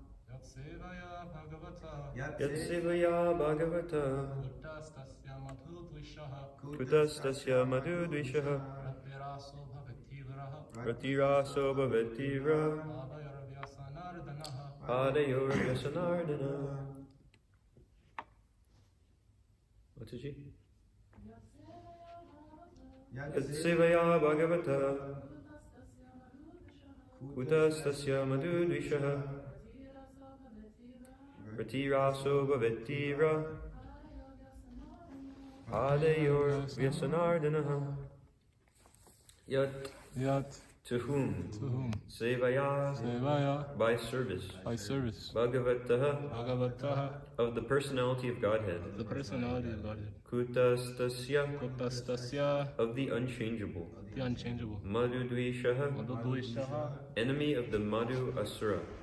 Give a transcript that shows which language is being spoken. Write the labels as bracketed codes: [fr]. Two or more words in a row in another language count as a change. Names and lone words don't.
[sa] यत्सेवया भगवतः कूटस्थस्य मधुद्विषः रतिरासो भवेत्तीव्रः पादयोर्व्यसनार्दनः. [en] What is she? [sa] यत्सेवया भगवतः कूटस्थस्य मधुद्विषः रतिरासो भवेत्तीव्रः पादयोर्व्यसनार्दनः. [en] Yat to whom? Sevaya by service. Bhagavataha of the personality of Godhead. Kutastasya of the unchangeable. Madhudvishaha enemy of the Madhu Asura.